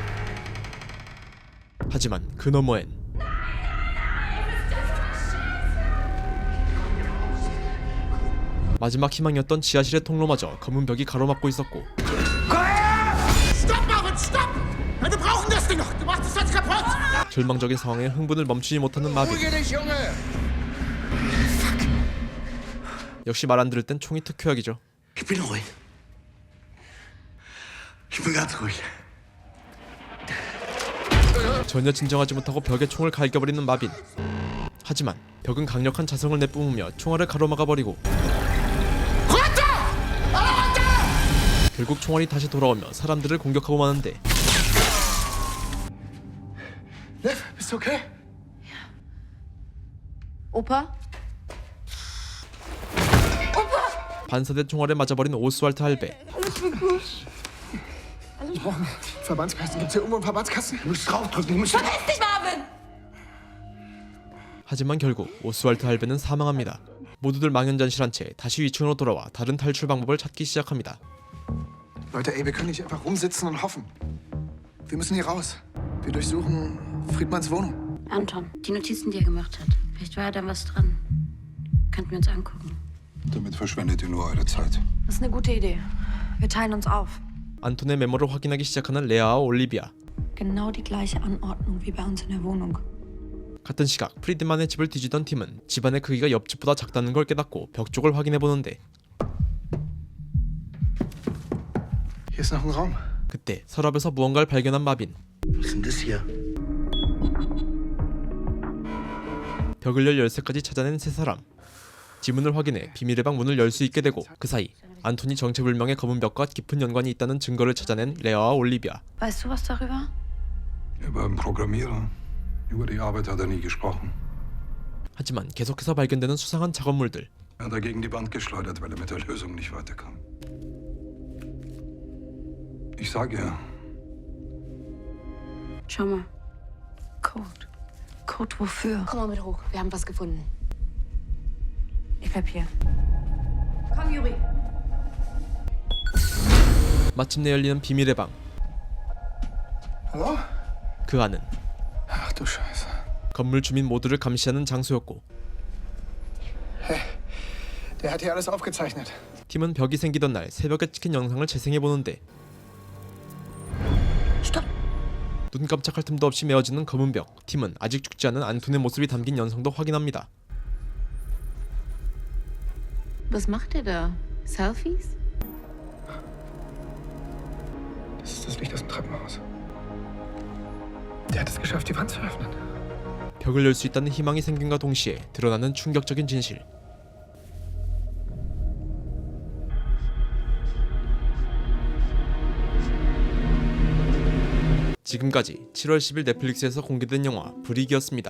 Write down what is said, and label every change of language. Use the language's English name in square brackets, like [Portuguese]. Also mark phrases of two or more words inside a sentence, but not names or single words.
[Korean] 하지만 그 너머엔 마지막 희망이었던 지하실의 통로마저 검은 벽이 가로막고 있었고 절망적인 상황에 흥분을 멈추지 못하는 마빈. 역시 말 안 들을 땐 총이 특효약이죠. [German] Ich bin ruhig. Ich bin ganz ruhig. [Korean] 전혀 진정하지 못하고 벽에 총을 갈겨버리는 마빈. 하지만 벽은 강력한 자성을 내뿜으며 총알을 가로막아버리고 결국 총알이 다시 돌아오며 사람들을 공격하고 마는데 [German] Liv, bist du okay? Opa? [Korean] 반사된 총알에 맞아버린 오스왈트 할배. [German] Verbandskasten, gibt's hier irgendwo einen Verbandskasten? Du musst draufdrücken, du musst... Verpiss dich, Marvin! [Korean] 하지만 결국 오스왈트 할배는 사망합니다. 모두들 망연자실한 채 다시 위층으로 돌아와 다른 탈출 방법을 찾기 시작합니다. [German] Leute, ey, wir können nicht einfach rumsitzen und hoffen. Wir müssen hier raus. Wir durchsuchen Friedmanns Wohnung. Anton, die Notizen, die er gemacht hat. Vielleicht war da was dran. Könnten wir uns angucken. Damit verschwendet ihr nur eure Zeit. Das ist eine gute Idee. Wir teilen uns auf. [Korean] 안톤의 메모를 확인하기 시작하는 레아와 올리비아. [German] Genau die gleiche Anordnung wie bei uns in der Wohnung. [Korean] 같은 시각 프리드만의 집을 뒤지던 팀은 집안의 크기가 옆집보다 작다는 걸 깨닫고 벽 쪽을 확인해보는데 [German] Hier ist noch ein Raum. [Korean] 그때 서랍에서 무언가를 발견한 마빈. [German] Was ist denn das hier? [Korean] 벽을 열 열쇠까지 찾아낸 세 사람. 지문을 확인해 비밀의 방 문을 열 수 있게 되고 그 사이 안톤이 정체불명의 검은 벽과 깊은 연관이 있다는 증거를 찾아낸 레아와 올리비아. [German] Weißt du was darüber? Er war ein Programmierer. Über die Arbeit hat er nie gesprochen. [Korean] 하지만 계속해서 발견되는 수상한 작업물들. [German] Er hat er gegen die Wand geschleudert, weil er mit der Lösung nicht weiterkam. Ich sage ja, Schau mal. Code. Code wofür? Komm mal mit hoch, wir haben was gefunden. Ich bleib hier. Komm, Juri. [Korean] 마침내 열리는 비밀의 방. [German] Hallo? [Korean] 그 안은 [German] Ach du Scheiße. [Korean] 건물 주민 모두를 감시하는 장소였고 [German] Hey, der hat hier alles aufgezeichnet. [Korean] 팀은 벽이 생기던 날 새벽에 찍힌 영상을 재생해보는데 눈 깜짝할 틈도 없이 메어지는 검은 벽. 팀은 아직 죽지 않은 안톤의 모습이 담긴 영상도 확인합니다. [German] Was macht er da? Selfies? Das ist das Licht aus dem Treppenhaus. Der hat es geschafft, die Wand zu öffnen. [Korean] 벽을 열 수 있다는 희망이 생긴과 동시에 드러나는 충격적인 진실. 지금까지 7월 10일 넷플릭스에서 공개된 영화 브릭이었습니다.